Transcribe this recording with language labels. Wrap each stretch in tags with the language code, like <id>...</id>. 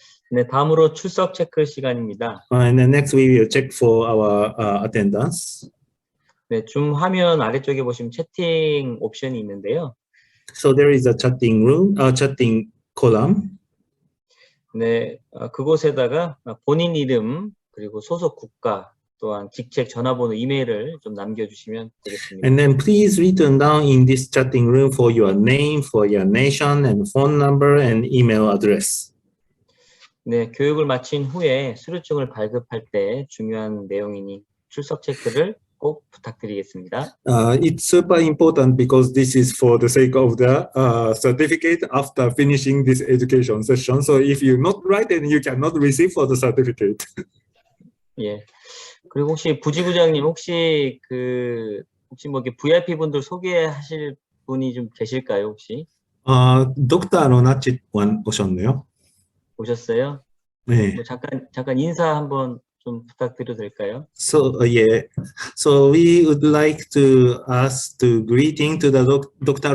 <ko>네, 다음으로 출석 체크 시간입니다.</ko> <en>And then next we will check for our attendance.</en> <ko>네, 줌 화면 아래쪽에 보시면 채팅 옵션이 있는데요.</ko> <en>So there is a chatting room, chatting column.</en> <ko>네, 그곳에다가 본인 이름 그리고 소속 국가 또한 직책, 전화번호, 이메일을 좀 남겨주시면 되겠습니다.</ko> <en>And then please written down in this chatting room for your name, for your nation, and phone number and email address.</en> <ko>네, 교육을 마친 후에 수료증을 발급할 때 중요한 내용이니 출석 체크를 꼭 부탁드리겠습니다.</ko> <en>It's super important because this is for the sake of the certificate after finishing this education session. So if you not write, then you cannot receive for the certificate.</en> <ko>예. 그리고 혹시 부지부장님 혹시 뭐 이렇게 VIP 분들 소개하실 분이 좀 계실까요 혹시? 덕터 로나치 오셨네요. 오셨어요? 네. 뭐 잠깐 인사 한번 좀 부탁드려도 될까요?</ko> <en>So yeah, so we would like to ask to greeting to the Dr.</en>